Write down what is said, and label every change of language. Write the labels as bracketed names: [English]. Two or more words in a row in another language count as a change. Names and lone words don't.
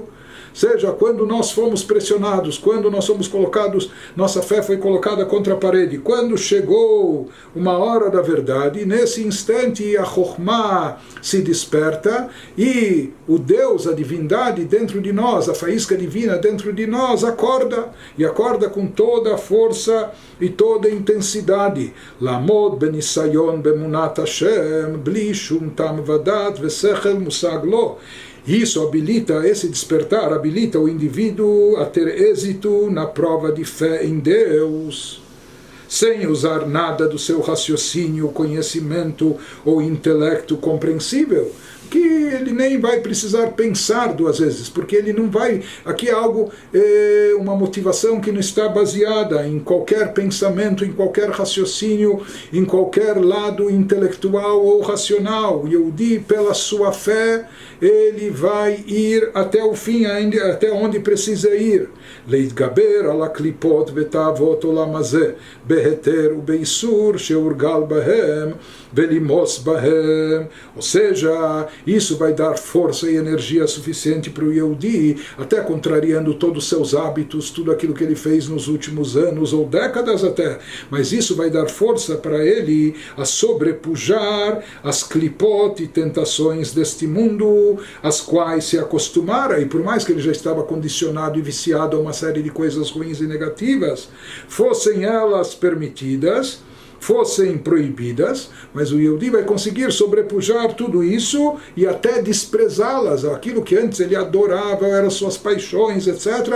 [Portuguese] Seja, quando nós fomos pressionados, quando nós fomos colocados, nossa fé foi colocada contra a parede, quando chegou uma hora da verdade, nesse instante a Chokhmah se desperta e o Deus, a divindade dentro de nós, a faísca divina dentro de nós, acorda, e acorda com toda a força e toda a intensidade. [Hebrew] לעמוד בניסיון באמונת ה' בלי שום טעם ודעת ושכל מושג לו. [Portuguese] Isso habilita, esse despertar habilita o indivíduo a ter êxito na prova de fé em Deus, sem usar nada do seu raciocínio, conhecimento ou intelecto compreensível, que ele nem vai precisar pensar duas vezes, porque ele não vai, aqui é algo, uma motivação que não está baseada em qualquer pensamento, em qualquer raciocínio, em qualquer lado intelectual ou racional. Yehudi, pela sua fé, ele vai ir até o fim, até onde precisa ir. [Hebrew] להתגבר על הקליפות ותאוות עולם הזה בהיתר ובאיסור שהורגל בהם ולמאוס בהם. [Portuguese] Ou seja, isso vai dar força e energia suficiente para o Yehudi, até contrariando todos os seus hábitos, tudo aquilo que ele fez nos últimos anos ou décadas até. Mas isso vai dar força para ele a sobrepujar as klipot e tentações deste mundo, as quais se acostumara, e por mais que ele já estava condicionado e viciado a uma série de coisas ruins e negativas, fossem elas permitidas, fossem proibidas, mas o Yehudi vai conseguir sobrepujar tudo isso e até desprezá-las, aquilo que antes ele adorava, eram suas paixões, etc.